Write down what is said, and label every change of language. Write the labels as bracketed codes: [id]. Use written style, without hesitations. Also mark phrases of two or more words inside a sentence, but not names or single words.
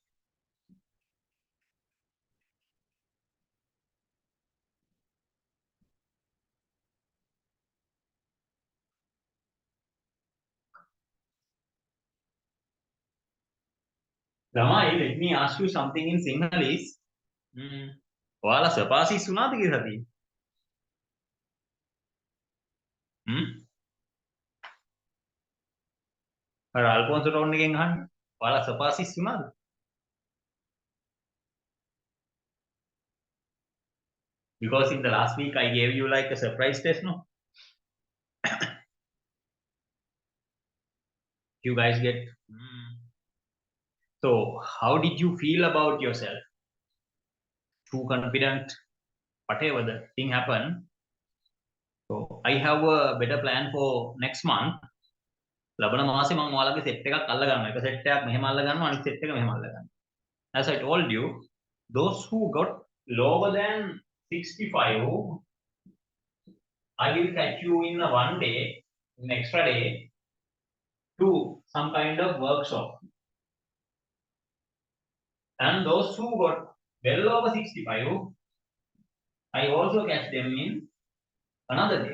[en] Lamai, let me ask you something in Sinhalese. [si] ඔයාලා සපාසිස් වුණාද කියලා සතියේ? අර අල්ෆොන්සෝ ටෝන් එකෙන් අහන්න. ඔයාලා සපාසිස් වුණාද? [en] Because in the last week I gave you like a surprise test, no? You guys get. So, how did you feel about yourself? Too confident? Whatever the thing happened. So, I have a better plan for next month. [si] ලබන මාසේ මම ඔයාලගේ සෙට් එකක් අල්ල ගන්නවා. එක සෙට් එකක් මෙහෙම අල්ල ගන්නවා, අනිත් සෙට් එක මෙහෙම අල්ල ගන්නවා. [en] As I told you, those who got lower than 65, I will catch you in a one day, an extra day, to some kind of workshop. And those who got well over 65, I also catch them in another day.